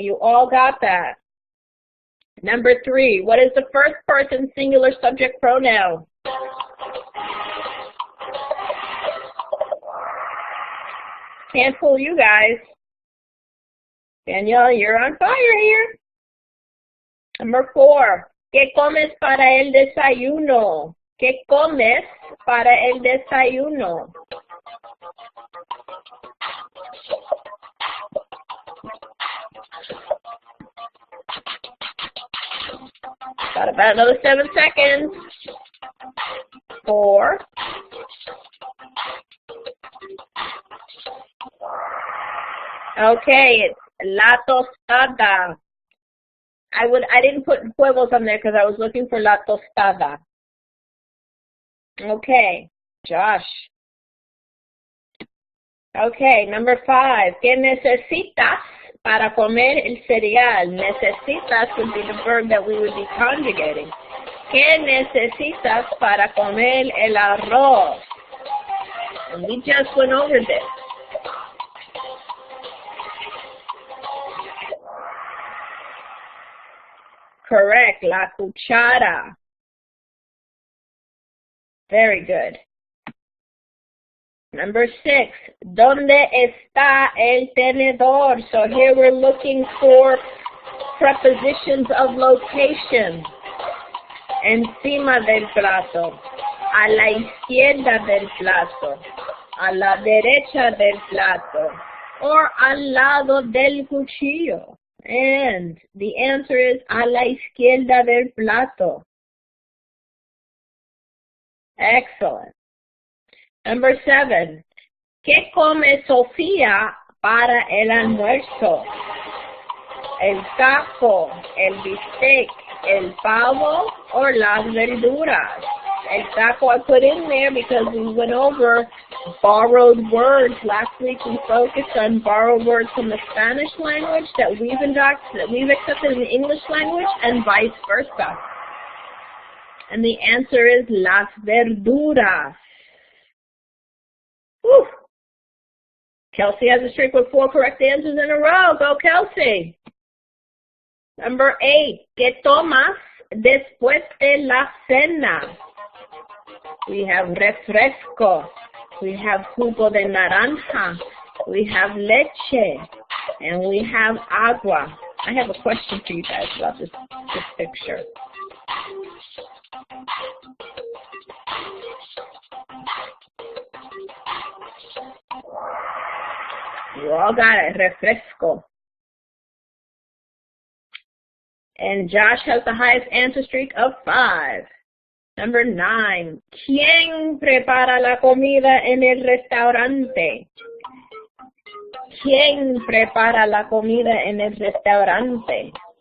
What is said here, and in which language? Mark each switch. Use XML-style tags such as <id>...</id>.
<en>You all got that. Number 3. What is the first person singular subject pronoun? Can't fool you guys. Danielle, you're on fire here. Number 4.</en> <es>¿Qué comes para el desayuno? ¿Qué comes para el desayuno?</es> <en>Got about another 7 seconds. 4. Okay, it's la tostada. I didn't put huevos on there because I was looking for la tostada. Okay, Josh. Okay, number 5.</en> <es>¿Qué necesitas para comer el cereal?</es> <en>Necesitas would be the verb that we would be conjugating.</en> <es>¿Qué necesitas para comer el arroz?</es> <en>And we just went over this. Correct,</en> <es>la cuchara.</es> <en>Very good. Number 6,</en> <es>¿dónde está el tenedor?</es> <en>So here we're looking for prepositions of location.</en> <es>Encima del plato, a la izquierda del plato, a la derecha del plato, or al lado del cuchillo.</es> <en>And the answer is</en> <es>a la izquierda del plato.</es> <en>Excellent. Number 7.</en> <es>¿Qué come Sofía para el almuerzo? El taco, el bistec, el pavo, or las verduras.</es> <en>El taco I put in there because we went over borrowed words. Last week we focused on borrowed words from the Spanish language that we've accepted in the English language and vice versa. And the answer is</en> <es>las verduras.</es> <en>Whew. Kelsey has a streak with 4 correct answers in a row. Go, Kelsey. Number 8.</en> <es>¿Qué tomas después de la cena?</es> <en>We have refresco. We have</en> <es>jugo de naranja.</es> <en>We have leche. And we have agua. I have a question for you guys about this picture. You all got it. Refresco. And Josh has the highest answer streak of 5. Number 9.</en> <es>¿Quién prepara la comida en el restaurante? ¿Quién prepara la comida en el restaurante?</es>